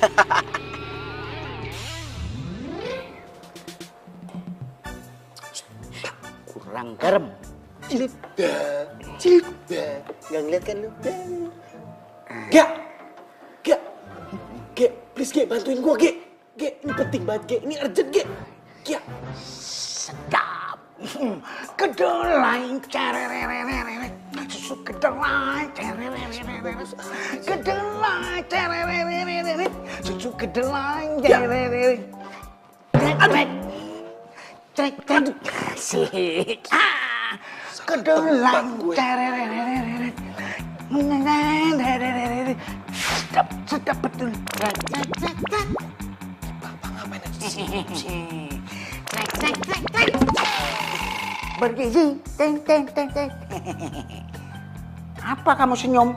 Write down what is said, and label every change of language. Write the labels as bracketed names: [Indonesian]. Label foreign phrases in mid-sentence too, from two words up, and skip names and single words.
[Indonesian] Kurang garam. Cilda. Nggak ngeliat kan lu? Gia, please Gia, bantuin gua Gia. Gia, ini penting banget Gia, ini urgent Gia. Gia. Sedap. Kedelai cerererereret. Susu kedelai cerererereret. Kedelai cerererereret. Susu kedelai cererereret. Trek. Asik. Kedelai cerererereret. Sedap betul. Bapak ngapain aja sih? Trek. Bergizi. Teng. Apa kamu senyum?